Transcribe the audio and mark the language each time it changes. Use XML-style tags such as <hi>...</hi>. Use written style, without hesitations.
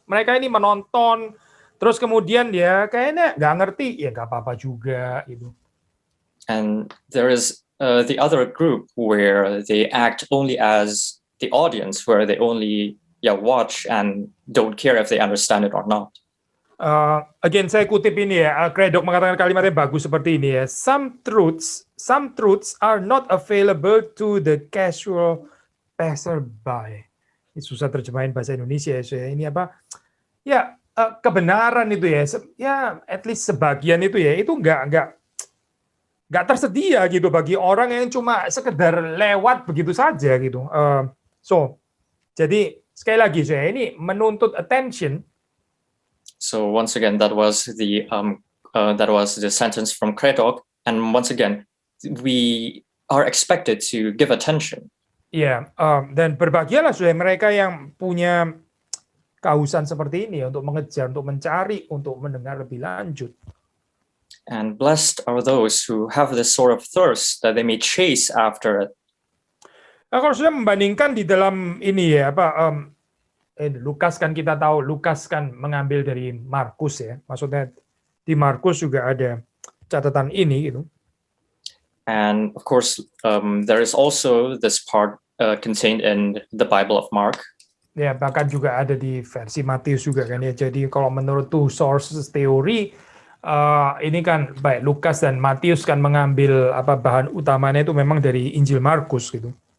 <id>Mereka ini menonton, terus kemudian dia kayaknya nggak ngerti, ya nggak apa-apa juga gitu.</id> <en>And there is the other group where they act only as the audience, where they only watch and don't care if they understand it or not.</en> <id>Again, saya kutip ini ya, Craddock mengatakan kalimatnya bagus seperti ini ya.</id> <en>Some truths are not available to the casual passerby.</en> <id>Ini susah terjemahin bahasa Indonesia ya. Ini apa? Ya, kebenaran itu ya</id> <en>at least</en> <id>sebagian itu ya, itu nggak tersedia gitu bagi orang yang cuma sekedar lewat begitu saja gitu. Jadi sekali lagi ini menuntut attention.</id> <en>So once again, that was the sentence from Craddock, and once again, we are expected to give attention.</en> <id>Ya, dan berbahagialah mereka yang punya kehausan seperti ini untuk mengejar, untuk mencari, untuk mendengar lebih lanjut.</id> <en>And blessed are those who have this sort of thirst that they may chase after it.</en> <id>Nah, kalau sudah membandingkan di dalam ini ya, Lukas kan kita tahu, Lukas kan mengambil dari Markus ya. Maksudnya di Markus juga ada catatan ini gitu.</id> <en>And of course, there is also this part contained in the Bible of Mark.</en> <id>Ya, bahkan juga ada di versi Matius juga kan ya. Jadi kalau menurut two sources teori, ini kan baik Lukas dan Matius kan mengambil bahan utamanya itu memang dari Injil Markus gitu.</id>